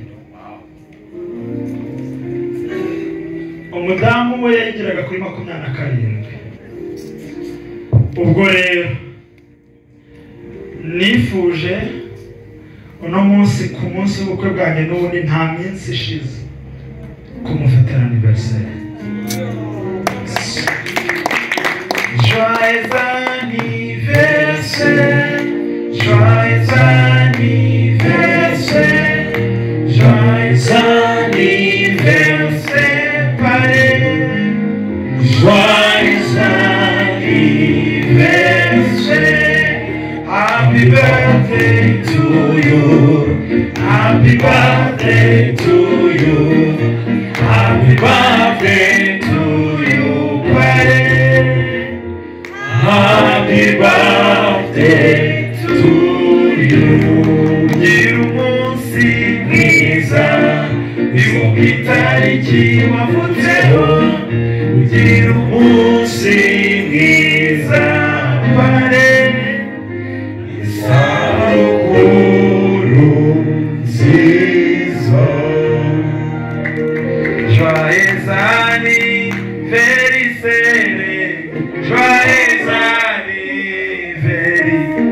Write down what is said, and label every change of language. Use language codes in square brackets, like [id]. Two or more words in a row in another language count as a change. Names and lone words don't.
[rw] Umudamu we yageraga kuri 27. Ubwo rero nifuje uno munsi ku munsi w'ubukwe bwanjye n'ubundi nta minsi ishize kumufatira anniversaire. [fr] Joyeux anniversaire, joyeux anniversaire, joyeux anniversaire, joyeux anniversaire, [en] happy birthday to you, happy birthday to you, happy birthday to you, happy birthday to you. [rw] Umunsi mwiza, itariki wavutseho, ugira umunsi mwiza, pare isabukuru nziza. [fr] Joyeux anniversaire, joyeux anniversaire,